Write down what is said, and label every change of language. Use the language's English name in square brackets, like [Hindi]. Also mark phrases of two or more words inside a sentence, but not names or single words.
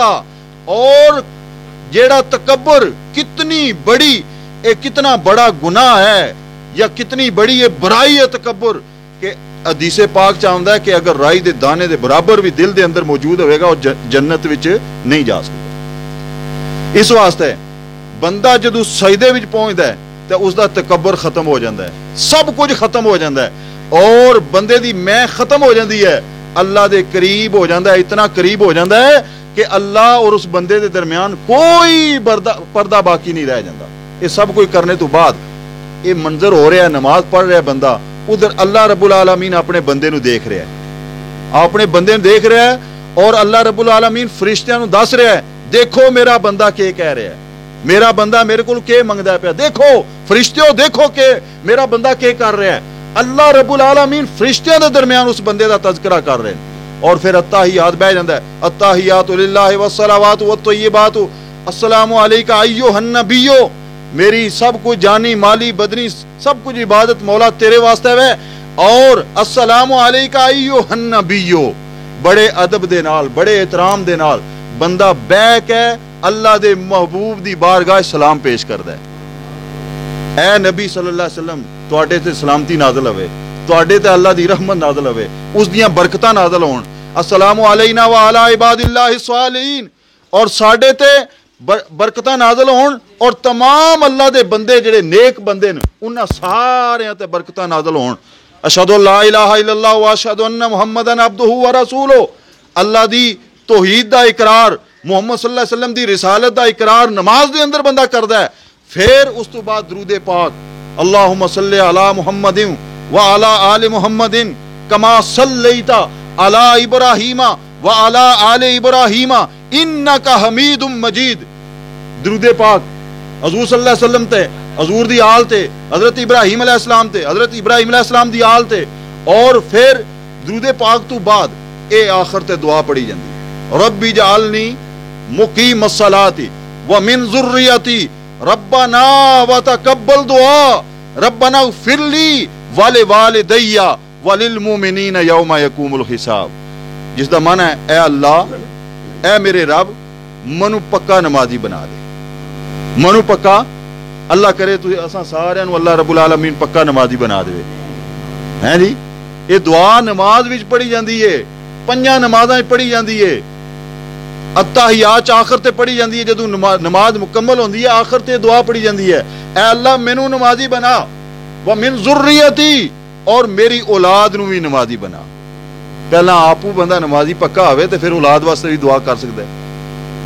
[Urdu] اور جیڑا تکبر کتنی بڑی, کتنا بڑا گناہ ہے یا کتنی بڑی یہ برائی ہے تکبر, کہ حدیث پاک چاہتا ہے کہ اگر [Punjabi] رائی دے دانے دے برابر [Urdu] بھی دل دے اندر موجود ہوئے گا اور جنت وچ نہیں جا سکتا. اس واسطے بندہ جدو سجدے وچ پہنچتا ہے تو اس دا تکبر ختم ہو جاتا ہے, سب کچھ ختم ہو جاتا ہے, اور بندے دی میں ختم ہو جاتی ہے, اللہ دے قریب ہو جاتا ہے, اتنا قریب ہو جاتا ہے کہ اللہ اور اس بندے دے درمیان کوئی پردہ باقی نہیں رہ جاتا. یہ سب کچھ کرنے تو بعد یہ منظر ہو رہا ہے, نماز پڑھ رہا ہے بندہ, ادھر اللہ رب العالمین اپنے بندے نو دیکھ رہا ہے, اپنے بندے نو دیکھ رہا ہے, اور اللہ رب العالمین فرشتیاں نو دس رہا ہے دیکھو میرا بندہ کیا کہہ رہا ہے, میرا بندہ میرے کو کیا منگدا پیا, دیکھو فرشتیوں دیکھو کہ میرا بندہ کیا کر رہا ہے. اللہ رب العالمین فرشتیاں دے درمیان اس بندے دا تذکرہ کر رہے ہیں. اور پھر التحیات [Punjabi] بہ جاندا ہے, [Arabic] التحیات للہ والصلوات والطیبات السلام علیکہ ایھا النبی, [Urdu] میری سب کچھ جانی مالی بدنی سب کچھ عبادت مولا تیرے واسطے ہے. [Punjabi] اور السلام علیکہ ایھا النبی, بڑے ادب دے نال بڑے احترام دے نال بندہ بیٹھ کے اللہ دے محبوب دی بارگاہ سلام پیش کردا ہے. اے نبی صلی اللہ علیہ وسلم تواڈے تے سلامتی نازل ہوے, تواڈے تے اللہ دی رحمت نازل ہوے, اس دیاں برکتاں نازل ہون. [Arabic] السلام علینا وعلی عباد اللہ الصالحین, [Punjabi] اور ساڈے تے برکتاں نازل ہون, اور تمام اللہ دے بندے جڑے نیک بندے نے انہاں سارے تے برکتاں نازل ہون. [Arabic] اشہد لا الہ الا اللہ واشہد ان محمدن عبدہ ورسولہ. [Punjabi] اللہ دی توحید دا اقرار, محمد صلی اللہ علیہ وسلم دی رسالت دا اقرار نماز دے اندر بندہ کردا ہے. پھر اس تو بعد درود پاک, [Arabic] اللہم صلی علی محمد وعلی آل محمد کما صلیت علی ابراہیم وعلی آل ابراہیم انک حمید مجید. [Punjabi] درود پاک حضور صلی اللہ علیہ وسلم تے, حضور دی آل تے, حضرت ابراہیم علیہ السلام تے, حضرت ابراہیم علیہ السلام دی آل تے, اور پھر درود پاک تو بعد اے آخر تے دعا پڑھی جاندی, [Arabic] رب اجعلنی مقیم الصلاۃ ومن ذریتی ربنا وتقبل دعا ربنا اغفر لی ولوالدی وللمؤمنین یوم یقوم الحساب. [Punjabi] جس دا معنی ہے اے اللہ, اے میرے رب منو پکا نمازی بنا دے. منو پکا, اللہ کرے تو اساں سارے نو اللہ رب العالمین پکا نمازی بنا دے. ہیں جی یہ دعا نماز وچ پڑھی جاندی ہے, پنجاں نمازاں پڑھی جاندی ہے, التحیات آخر تے پڑھی جاندی ہے. جدوں نماز مکمل ہوندی ہے آخر تے دعا پڑھی جاندی ہے, اے اللہ مینوں نمازی بنا, [Arabic] ومن ذریتی, [Punjabi] اور میری اولاد نو بھی نمازی بنا. پہلا آپو بندہ نمازی پکا ہوئے تے پھر اولاد واسطے بھی دعا کر سکتا ہے.